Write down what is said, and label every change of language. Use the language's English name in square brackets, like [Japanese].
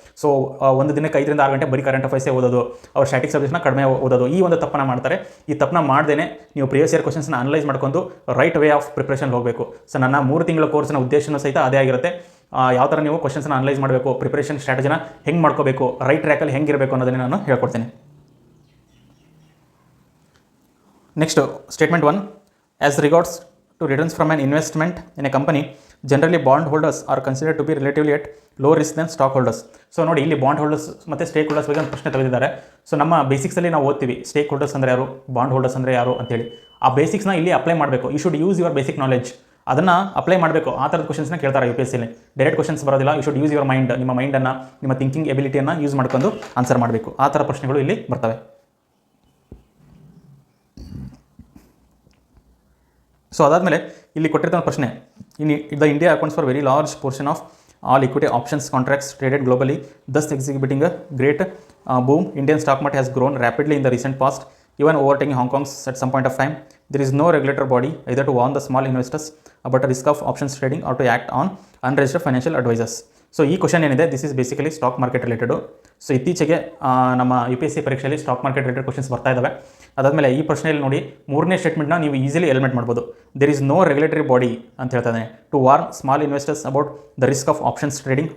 [Kannada] So ಒಂದು ದಿನಕ್ಕೆ 5 ರಿಂದ 6 ಗಂಟೆ ಬರೀ ಕರೆಂಟ್ ಅಫೇರ್ಸೇ ಓದೋದು, ಅವ್ರು ಸ್ಟ್ಯಾಟಿಕ್ ಸಬ್ಜೆಕ್ಟ್ನ ಕಡಿಮೆ ಓದೋದು, ಈ ಒಂದು ತಪ್ಪನ್ನು ಮಾಡ್ತಾರೆ. ಈ ತಪ್ಪನ್ನ ಮಾಡ್ದೇನೆ ನೀವು ಪ್ರಿವಿಯಸ್ ಇಯರ್ ಕ್ವಶನ್ಸ್ನ ಅನಲೈಸ್ ಮಾಡ್ಕೊಂಡು ರೈಟ್ ವೇ ಆಫ್ ಪ್ರಿಪ್ರೇಷನ್ ಹೋಗಬೇಕು. ಸೊ ನನ್ನ 3 ತಿಂಗಳ ಕೋರ್ಸ್ನ ಉದ್ದೇಶನೂ ಸಹಿತ ಅದೇ ಆಗಿರುತ್ತೆ. ಯಾವ ಥರ ನೀವು ಕ್ವಶನ್ಸ್ನ ಅನಲೈಸ್ ಮಾಡಬೇಕು, ಪ್ರಿಪ್ರೇಷನ್ ಸ್ಟ್ರಾಟಜಿನ ಹೆಂಗೆ ಮಾಡ್ಕೋಬೇಕು, ರೈಟ್ ಟ್ರ್ಯಾಕಲ್ಲಿ ಹೆಂಗಿರಬೇಕು ಅನ್ನೋದನ್ನು ನಾನು ಹೇಳ್ಕೊಡ್ತೀನಿ. [English] Next statement 1, as regards to returns from an investment in a company, generally bond holders are considered to be relatively at low risk than stock holders. [Kannada] So ನೋಡಿ ಇಲ್ಲಿ ಬಾಂಡ್ ಹೋಲ್ಡರ್ಸ್ ಮತ್ತು stake holders ಬಗ್ಗೆ ಒಂದು ಪ್ರಶ್ನೆ ತೆಗೆದಿದ್ದಾರೆ. So ನಮ್ಮ ಬೇಸಿಕ್ಸಲ್ಲಿ ನಾವು ಓದ್ತೀವಿ ಸ್ಟೇಕ್ ಹೋಲ್ಡರ್ಸ್ ಅಂದರೆ ಯಾರು, ಬಾಂಡ್ ಹೋಲ್ಡರ್ಸ್ ಅಂದರೆ ಯಾರು ಅಂತೇಳಿ. ಆ ಬೇಸಿಕ್ಸ್ನ ಇಲ್ಲಿ ಅಪ್ಲೈ ಮಾಡಬೇಕು. [English] you should use your basic knowledge, [Kannada] ಅದನ್ನು ಅಪ್ಲೈ ಮಾಡಬೇಕು. ಆ ಥರದ ಕ್ವಶನ್ಸ್ನ ಕೇಳ್ತಾರೆ UPSCಲಿ. ಡೈರೆಕ್ಟ್ ಕ್ವಶನ್ಸ್ ಬರೋದಿಲ್ಲ. [English] you should use your mind, [Kannada] ನಿಮ್ಮ ಮೈಂಡನ್ನು, ನಿಮ್ಮ ಥಿಂಕಿಂಗ್ ಎಬಿಲಿಟಿಯನ್ನು ಯೂಸ್ ಮಾಡ್ಕೊಂಡು ಆನ್ಸರ್ ಮಾಡಬೇಕು. ಆ ಥರ ಪ್ರಶ್ನೆಗಳು ಇಲ್ಲಿ ಬರ್ತವೆ. ಸೊ ಅದಾದಮೇಲೆ ಇಲ್ಲಿ ಕೊಟ್ಟಿರ್ತ ಪ್ರಶ್ನೆ, [English] The India accounts for very large portion of all equity options contracts traded globally, thus exhibiting a great boom. Indian stock market has grown rapidly in the recent past, even overtaking Hong Kong's at some point of time. There is no regulatory body either to warn the small investors about the risk of options trading or to act on unregistered financial advisors. [Kannada] So ಈ question ಏನಿದೆ [English] This is basically stock market related. [Kannada] So ಇತ್ತೀಚೆಗೆ ನಮ್ಮ UPSC ಪರೀಕ್ಷೆಯಲ್ಲಿ stock market related questions ಬರ್ತಾ ಇದ್ದಾವೆ. ಅದಾದಮೇಲೆ ಈ ಪ್ರಶ್ನೆಯಲ್ಲಿ ನೋಡಿ 3ನೇ ಸ್ಟೇಟ್ಮೆಂಟ್ನ ನೀವು ಈಸಿಲಿ ಎಲಿಮಿನೇಟ್ ಮಾಡ್ಬೋದು. [English] there is no regulatory body [Kannada] ಅಂತ ಹೇಳ್ತಾನೆ [English] To warn small investors about the risk of options trading.